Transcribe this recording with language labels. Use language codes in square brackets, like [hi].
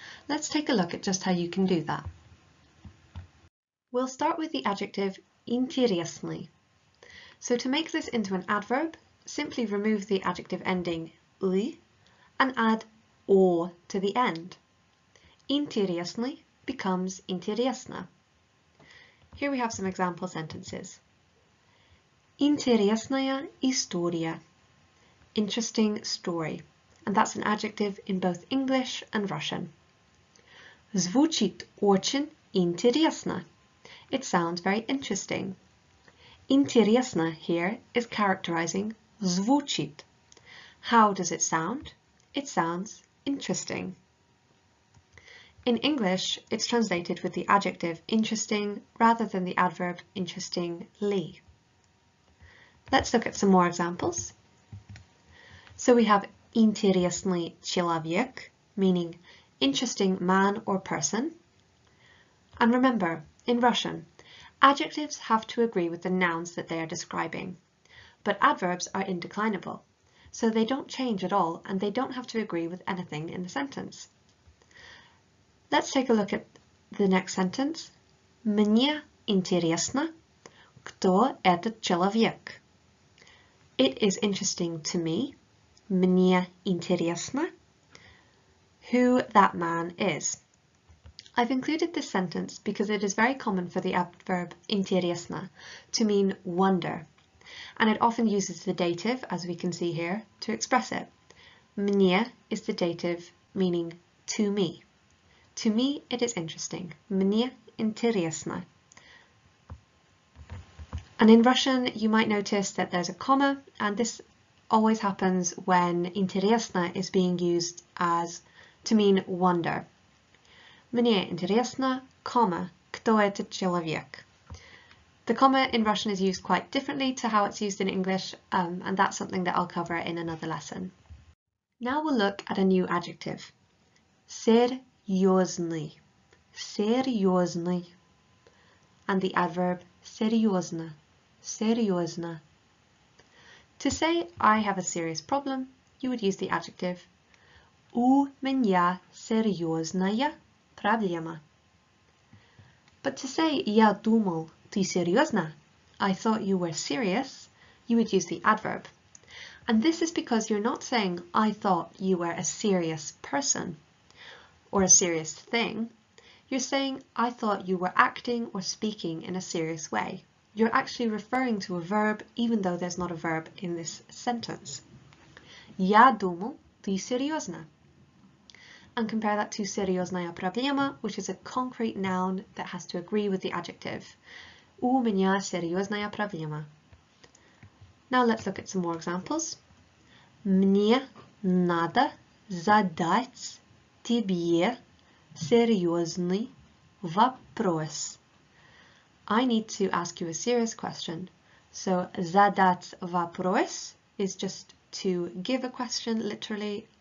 [en] Let's take a look at just how you can do that. We'll start with the adjective интересный. So to make this into an adverb, simply remove the adjective ending y and add o to the end. [ru] Интересный becomes интересно. [en] Here we have some example sentences. [ru] Интересная история. [en] Interesting story. And that's an adjective in both English and Russian. [ru] Звучит очень интересно. [en] It sounds very interesting. Интересно here is characterizing звучит. How does it sound? It sounds interesting. In English, it's translated with the adjective interesting rather than the adverb interestingly. Let's look at some more examples. So we have [ru] интересный человек, [en] meaning interesting man or person. And remember, in Russian, adjectives have to agree with the nouns that they are describing, but adverbs are indeclinable. So they don't change at all and they don't have to agree with anything in the sentence. Let's take a look at the next sentence. [ru] Мне интересно, кто этот человек. [en] It is interesting to me, [ru] мне интересно, [en] who that man is. I've included this sentence because it is very common for the adverb интересно to mean wonder. And it often uses the dative, as we can see here, to express it. Мне is the dative meaning to me. To me, it is interesting. [ru] Мне интересно. [en] And in Russian, you might notice that there's a comma, and this always happens when интересно is being used as to mean wonder. [ru] Мне интересно, comma, кто этот человек. [en] The comma in Russian is used quite differently to how it's used in English, and that's something that I'll cover in another lesson. Now we'll look at a new adjective. [ru] Серьезный. Серьезный. [en] And the adverb серьезно. [ru] Серьезно. [en] To say I have a serious problem, you would use the adjective [ru] У меня серьезная проблема. [en] But to say [ru] я думал, ты серьезно? [en] I thought you were serious, you would use the adverb. And this is because you're not saying I thought you were a serious person. or a serious thing, you're saying, I thought you were acting or speaking in a serious way. You're actually referring to a verb even though there's not a verb in this sentence. [ru] Я думал, ты серьезно. [en] And compare that to [ru] серьезная проблема, [en] which is a concrete noun that has to agree with the adjective. [ru] У меня серьезная проблема. [en] Now let's look at some more examples. [ru] Мне надо задать тебе серьезный вопрос. [en] I need to ask you a serious question. So [ru] задать вопрос [en] is just to give a question, literally.